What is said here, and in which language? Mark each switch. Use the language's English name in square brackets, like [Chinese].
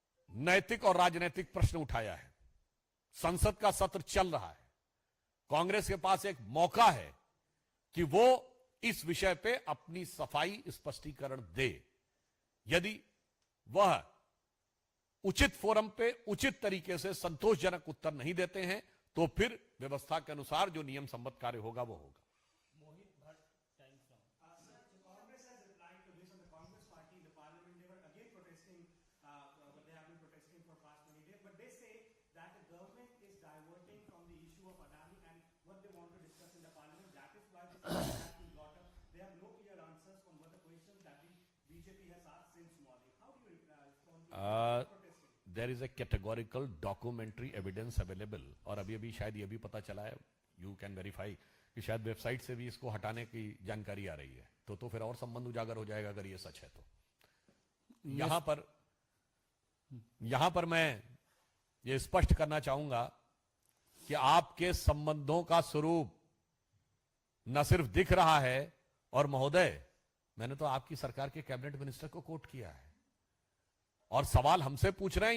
[Hindi] नैतिक और राजनीतिक प्रश्न उठाया है। संसद का सत्र चल रहा है, कांग्रेस के पास एक मौका है कि वो इस विषय पे अपनी सफाई स्पष्टीकरण दे। यदि वह उचित फोरम पे उचित तरीके से संतोषजनक उत्तर नहीं देते हैं तो फिर व्यवस्था के अनुसार जो नियम सम्मत कार्य होगा वो होगा। [English] Congress has replied to this, and the Congress party in the parliament, they were again protesting, but they have been protesting for past many days. But they say that the government is diverting from the issue of Adani and what they want to discuss in the parliament. That is why this has been brought up. They have no clear answers from what the questions that the BJP has asked since morning. How do you respond to protesting? There is a categorical documentary evidence available, [Hindi] और अभी अभी शायद ये भी पता चला है, [English] you can verify, [Hindi] कि शायद वेबसाइट से भी इसको हटाने की जानकारी आ रही है। तो फिर और संबंध उजागर हो जाएगा अगर ये सच है तो। यहां पर मैं ये स्पष्ट करना चाहूंगा कि आपके संबंधों का स्वरूप न सिर्फ दिख रहा है, और महोदय मैंने तो आपकी सरकार के कैबिनेट मिनिस्टर को कोट किया है, और सवाल हमसे पूछ रहे हैं।